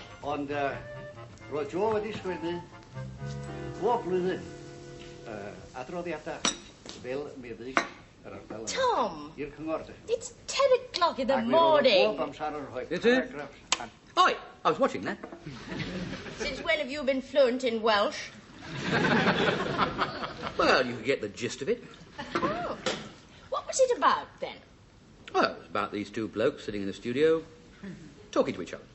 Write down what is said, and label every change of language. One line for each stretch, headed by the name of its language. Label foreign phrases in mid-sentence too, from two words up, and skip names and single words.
Welsh: Ond, roedd Joe wedi sgwennu bob blwyddyn adroddiadau fel meddyg yr ardal. Tom! I'r cyngor, de.
English: It's 10 o'clock in the morning. Is it? Oi, I was watching that. Since when have you been fluent in Welsh? Well, you get the gist of it. Oh. What was it about, then? Well, it was about these two blokes sitting in the studio, talking to each other.